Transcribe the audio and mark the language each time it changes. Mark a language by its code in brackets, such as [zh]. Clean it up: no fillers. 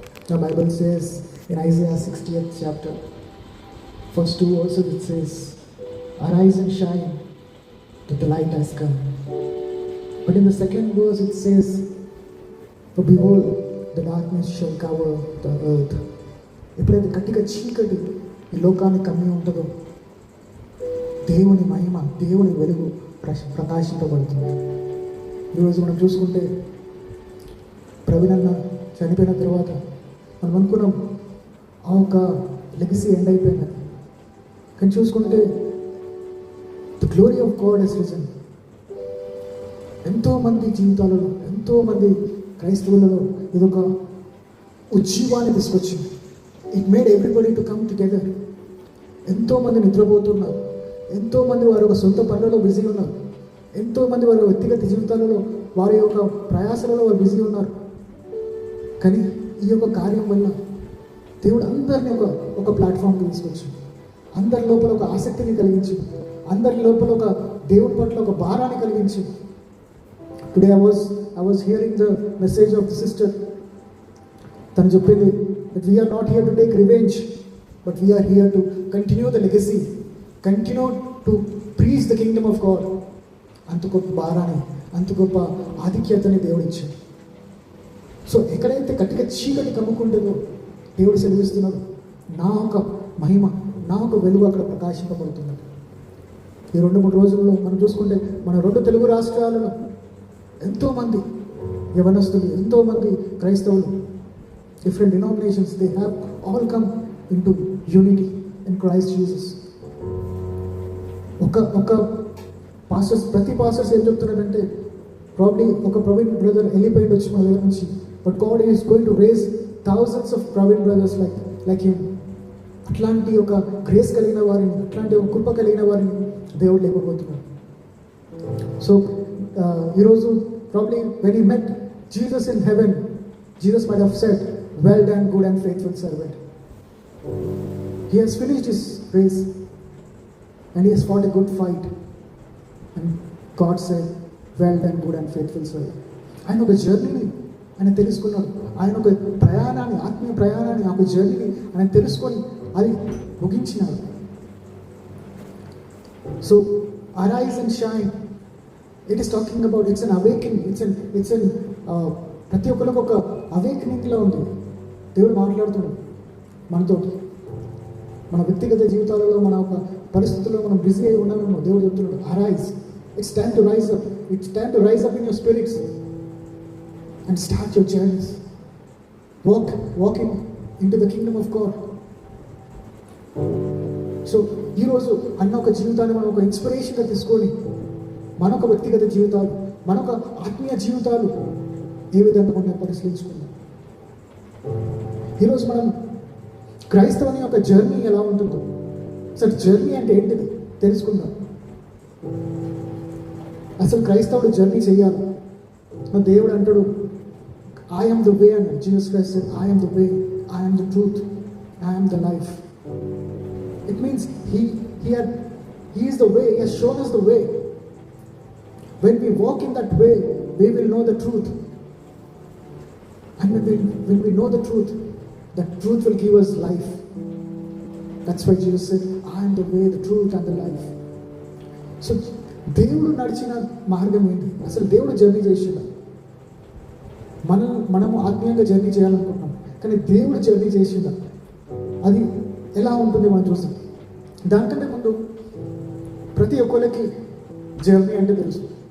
[en] The Bible says in Isaiah 60th chapter, first 2 verses, it says, "Arise and shine, that the light has come." But in the second verse it says, "For behold, the darkness shall cover the earth." [te] ఎప్పుడైతే గట్టిగా చీకటి ఈ లోకాన్ని కమ్మి ఉంటుందో, దేవుని మహిమ, దేవుని వెలుగు ప్రకాశింపబడుతుంది. ఈరోజు మనం చూసుకుంటే ప్రవీణ్ అన్న చనిపోయిన తర్వాత మనం అనుకున్నాం ఆ ఒక లెగసీ ఎండ్ అయిపోయిందని. కానీ చూసుకుంటే [en] The glory of God has risen. [te] ఎంతోమంది జీవితాలలో, ఎంతోమంది క్రైస్తవులలో ఇదొక ఉజ్జీవాన్ని తీసుకొచ్చింది. [en] It made everybody to come together. [te] ఎంతోమంది నిద్రపోతున్నారు, ఎంతోమంది వారి ఒక సొంత పనులలో బిజీ ఉన్నారు, ఎంతోమంది వారి వ్యక్తిగత జీవితాలలో, వారి యొక్క ప్రయాసాలలో వారు బిజీ ఉన్నారు. కానీ ఈ యొక్క కార్యం వల్ల దేవుడు అందరినీ ఒక ప్లాట్ఫామ్కి తీసుకొచ్చి, అందరి లోపల ఒక ఆసక్తిని కలిగించి, అందరి లోపల ఒక దేవుడి పట్ల ఒక భారాన్ని కలిగించి. [en] Today I was hearing the message of the sister. [te] తను చెప్పింది [en] that we are not here to take revenge, but we are here to continue the legacy, continue to preach the kingdom of God. [te] అంత గొప్ప భారాన్ని, అంత గొప్ప ఆధిక్యతని దేవుడు ఇచ్చాడు. So ఎక్కడైతే గట్టిగా చీకటి కమ్ముకుంటుందో దేవుడు సెలవిస్తున్నాడు, నా ఒక మహిమ, నా ఒక వెలుగు అక్కడ ప్రకాశింపబడుతున్నది. ఈ 2-3 రోజుల్లో మనం చూసుకుంటే మన 2 తెలుగు రాష్ట్రాలలో ఎంతోమంది యవనస్తులు, ఎంతోమంది క్రైస్తవులు, different denominations, [en] They have all come into unity in Christ Jesus. [te] ఒక పాస్టర్స్, ప్రతి పాస్టర్స్ ఏం చెప్తున్నారంటే, ప్రాబ్లీ ఒక ప్రవీణ్ బ్రదర్ వెళ్ళిపోయి వచ్చి మన దగ్గర నుంచి, [en] But God is going to raise thousands of Praveen brothers like him. [te] అట్లాంటి ఒక గ్రేస్ కలిగిన వారిని, అట్లాంటి ఒక కృప కలిగిన వారిని దేవుడు లేకపోతున్నాడు. [en] so [te] ఈరోజు [en] Probably when he met Jesus in heaven, Jesus might have said, "Well done, good and faithful servant." He has finished his race and he has fought a good fight. And God said, "Well done, good and faithful servant." [te] ఆయన ఒక జర్నీని ఆయన తెలుసుకున్నాడు. ఆయన ఒక ప్రయాణాన్ని, ఆత్మీయ ప్రయాణాన్ని, ఆ ఒక జర్నీని ఆయన తెలుసుకొని అది ముగించినాడు. [en] so arise and shine, it is talking about, it's an awakening, it's an [te] ప్రతి ఒక్కరికి ఒక అవేకనింగ్లో ఉంది. దేవుడు మాట్లాడుతున్నాడు మనతో. మన వ్యక్తిగత జీవితాలలో, మన ఒక పరిస్థితుల్లో మనం బిజీ అయి ఉన్నామేమో, దేవుడు చెప్తున్నాడు, [en] Arise, it's time to rise up, it's time to rise up in your spirits and start your journeys, walking into the kingdom of God. [te] So ఈరోజు అన్న ఒక జీవితాన్ని మనం ఒక ఇన్స్పిరేషన్గా తీసుకొని మనొక వ్యక్తిగత జీవితాలు, మనొక ఆత్మీయ జీవితాలు ఏ విధంగా మనం పరిశీలించుకుందాం. ఈరోజు మనం క్రైస్తవుని యొక్క జర్నీ ఎలా ఉంటుందో, అసలు జర్నీ అంటే ఏంటిది తెలుసుకుందాం. అసలు క్రైస్తవుడు జర్నీ చేయాలి. దేవుడు అంటాడు, [en] I am the way, and Jesus Christ said, I am the way, I am the truth, I am the life. It means He is the way. He has shown us the way. When we walk in that way, we will know the truth. And when we know the truth will give us life. That's why Jesus said, I am the way, the truth and the life. So [te] దేవుడు నడిచిన మార్గం ఏంటి? అసలు దేవుడు journey చేసిన మనము ఆత్మీయంగా journey చేయాలనుకుంటున్నాం, కానీ దేవుడు జర్నీ చేసిందా అది ఎలా ఉంటుంది మనం చూస్తాం. దానికంటే ముందు ప్రతి ఒక్కరికి జర్నీ అంటే తెలుసు.